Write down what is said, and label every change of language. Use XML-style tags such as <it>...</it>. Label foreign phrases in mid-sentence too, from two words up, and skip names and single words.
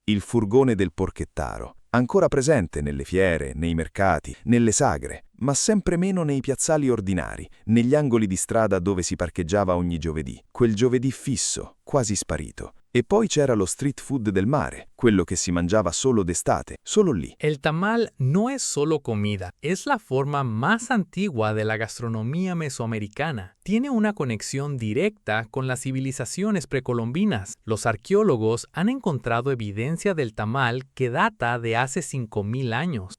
<it>Il furgone del porchettaro, ancora presente nelle fiere, nei mercati, nelle sagre, ma sempre meno nei piazzali ordinari, negli angoli di strada dove si parcheggiava ogni giovedì. Quel giovedì fisso, quasi sparito. E poi c'era lo</it> <en>street food</en> <it>del mare, quello che si mangiava solo d'estate, solo lì.</it> <es>El tamal no es solo comida, es la forma más antigua de la gastronomía mesoamericana. Tiene una conexión directa con las civilizaciones precolombinas. Los arqueólogos han encontrado evidencia del tamal que data de hace 5000 años.</es>